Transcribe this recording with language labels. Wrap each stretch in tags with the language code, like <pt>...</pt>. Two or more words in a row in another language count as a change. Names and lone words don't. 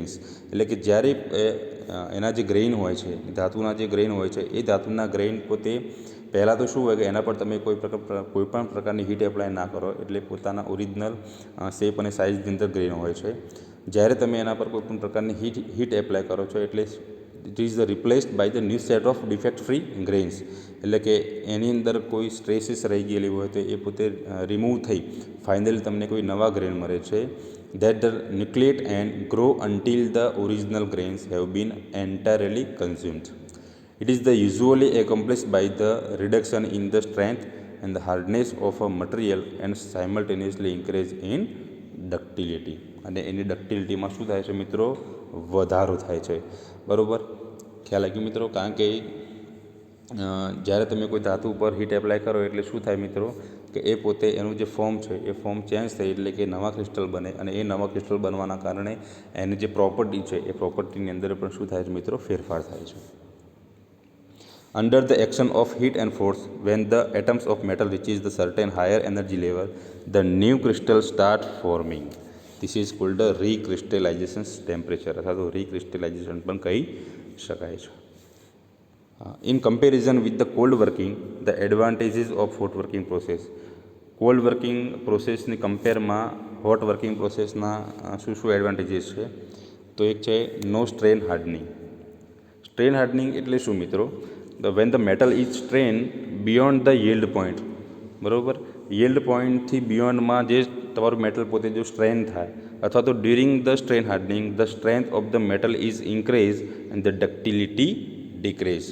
<gu>એટલે કે જ્યારે એના જે ગ્રેઇન હોય છે, ધાતુના જે ગ્રેઇન હોય છે, એ ધાતુના ગ્રેઇન પોતે પહેલાં તો શું હોય કે એના પર તમે કોઈ પણ પ્રકારની</gu> <en>heat apply</en> <gu>ના કરો એટલે પોતાના</gu> <en>original shape</en> <gu>અને સાઇઝની અંદર ગ્રેઇન હોય છે. જ્યારે તમે એના પર કોઈ પણ પ્રકારની</gu> <en>heat apply</en> <gu>કરો છો એટલે</gu> <en>it is replaced by the new set of defect free grains,</en> <gu>એટલે કે એની અંદર કોઈ સ્ટ્રેસીસ રહી ગયેલી હોય તો એ પોતે રિમૂવ થઈ ફાઇનલી તમને કોઈ નવા ગ્રેઇન મળે છે.</gu> <en>that the nucleate and grow until the original grains have been entirely consumed. It is the usually accomplished by the reduction in the strength and the hardness of a material and simultaneously increase in ductility.</en> <gu>અને એની ડક્ટિલિટીમાં શું થાય છે મિત્રો? વધારો થાય છે. બરાબર, ખ્યાલ આવ્યો મિત્રો? કારણ કે જ્યારે તમે કોઈ ધાતુ ઉપર</gu> <en>heat apply</en> <gu>કરો એટલે શું થાય મિત્રો કે એ પોતે એનું જે ફોર્મ છે એ</gu> <en>form change</en> <gu>થાય એટલે કે નવા ક્રિસ્ટલ બને, અને એ નવા ક્રિસ્ટલ બનવાના કારણે એની જે પ્રોપર્ટી છે એ પ્રોપર્ટીની અંદર પણ શું થાય છે મિત્રો? ફેરફાર થાય છે.</gu> <en>Under the action of heat and force, when the atoms of metal reaches the certain higher energy level, the new crystal start forming. This is called the recrystallization temperature,</en> <gu>અથવા તો recrystallization પણ કહી શકાય છે.</gu> <en>In comparison with the cold working, the advantages of hot working process. cold working</en> <gu>પ્રોસેસની કમ્પેરમાં</gu> <en>hot working</en> <gu>પ્રોસેસના શું એડવાન્ટેજીસ છે? તો એક છે</gu> <en>no strain hardening. strain hardening</en> <gu>એટલે શું મિત્રો?</gu> <en>when the metal is strain beyond the yield point.</en> <gu>બરાબર, યીલ્ડ પોઈન્ટથી બિયોન્ડમાં જે તમારું મેટલ પોતે જો સ્ટ્રેન થાય, અથવા તો</gu> <en>during the strain hardening the strength of the metal is increase and the ductility decrease.</en>